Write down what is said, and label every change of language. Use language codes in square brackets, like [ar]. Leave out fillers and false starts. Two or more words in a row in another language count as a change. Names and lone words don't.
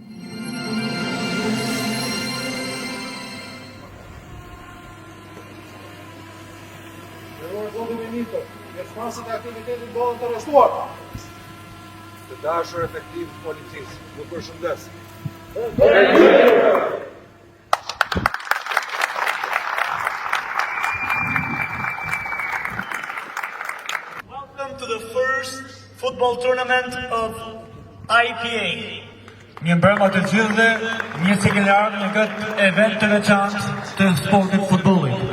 [sq] Pjesëmarrësit e aktivitetit bëhen të arrestuar. Të dashur efektiv të policisë, ju përshëndes. [en] Welcome to the first football tournament of IPA. [sq] Mirëmbrëma të gjithëve, mirë se keni ardhur në këtë event të veçantë të sportit futbollit.